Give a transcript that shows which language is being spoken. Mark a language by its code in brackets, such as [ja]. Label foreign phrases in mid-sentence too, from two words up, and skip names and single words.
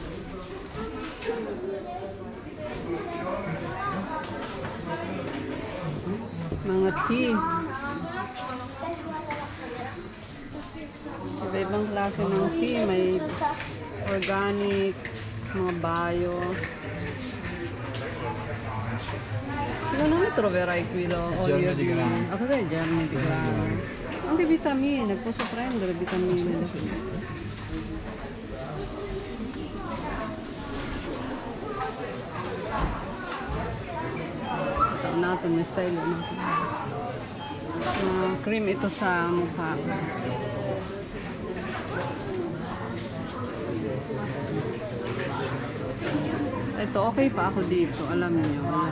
[tl] Mga tea. Iba-ibang klase ng tea. May organic, mga bio. [it] Non mi troverai qui l'olio di grano. Ah, cos'è il germe di grano? Anche vitamine, posso prendere vitamine. [tl] Natin na style natin. Cream ito sa mukha. Ito okay pa ako dito, alam niyo.